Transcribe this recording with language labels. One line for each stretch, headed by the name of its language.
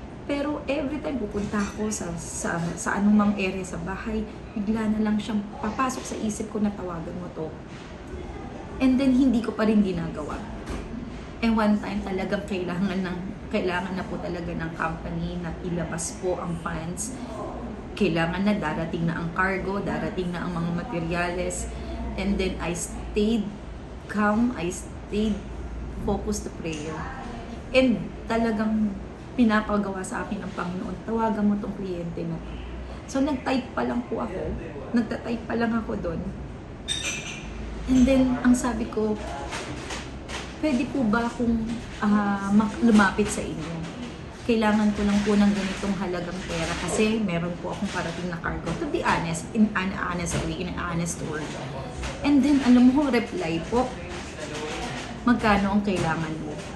Filipino: Pero every time pupunta ako sa anumang area sa bahay, bigla na lang siyang papasok sa isip ko na tawagan mo to. And then hindi ko pa rin ginagawa. And one time talagang kailangan na po talaga ng company na ilabas po ang funds. kailangan na, darating na ang cargo, darating na ang mga materyales.
English: And then I stayed calm, I stayed focused to prayer.
Filipino: And talagang pinapagawa sa akin ng Panginoon, tawagan mo tong kliyente na to. So nag-type pa lang po ako, nagta-type pa lang ako doon. And then ang sabi ko, pwede po ba akong lumapit sa inyo? Kailangan ko lang po ng ganitong halagang pera kasi meron po akong parating na cargo.
English: To be honest, in an honest way, in an honest word.
Filipino: And then, alam mo, reply po, magkano ang kailangan mo?